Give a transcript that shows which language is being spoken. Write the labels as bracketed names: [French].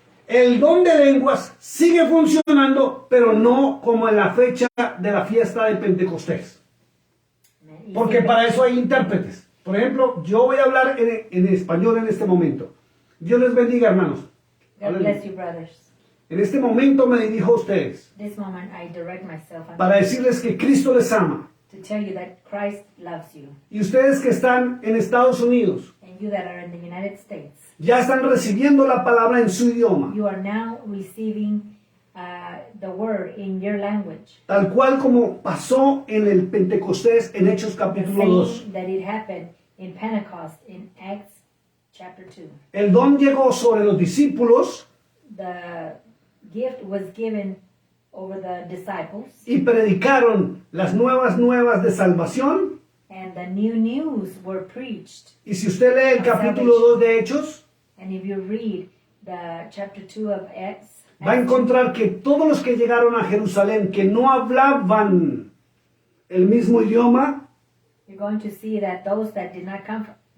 [Spanish] El don de lenguas sigue funcionando, pero no como en la fecha de la fiesta de Pentecostés. Porque para eso hay intérpretes. Por ejemplo, yo voy a hablar en español en este momento. Dios les bendiga, hermanos. [English] God bless you, brothers. [Spanish] En este momento me dirijo a ustedes [English] This moment I direct myself [Spanish] para decirles que Cristo les ama. [English] to tell you that Christ loves you. [Spanish] Y ustedes que están en Estados Unidos, [English] And you that are in the United States, [Spanish] ya están recibiendo la palabra en su idioma. [English] you are now receiving the word in your language. [Spanish] Tal cual como pasó en el Pentecostés en Hechos [English] The [Spanish] capítulo 2. [English] same that it happened in Pentecost in Acts chapter 2. [Spanish] El don llegó sobre los discípulos [English] The gift was given over the disciples, [Spanish] y predicaron las nuevas de salvación. [English] and the new news were preached. [Spanish] Y si usted lee el capítulo 2 de Hechos, [English] And if you read the chapter 2 of Acts, [Spanish] va a encontrar que todos los que llegaron a Jerusalén que no hablaban el mismo idioma, [English] you're going to see that those that did not come from,